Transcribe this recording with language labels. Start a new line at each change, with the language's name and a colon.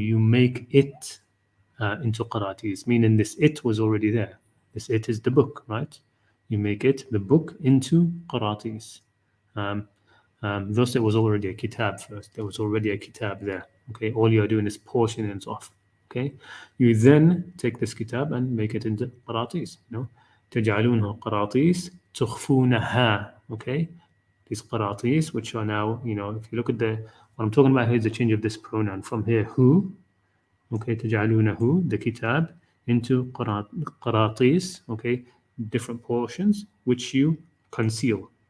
English: You make it into qaratis, meaning this it was already there. This it is the book, right? You make it, the book, into qaratis. Thus there was already a kitab first. There was already a kitab there. Okay, all you are doing is portioning it off. Okay, you then take this kitab and make it into qaratis.
Arabic: تجعلونها قراطيس تخفونها.
English: Okay, these qaratis, which are now, if you look at what I'm talking about here is the change of this pronoun from here, who. Okay, تجعلونه, the kitab, into qaratis. Okay, different portions which you conceal.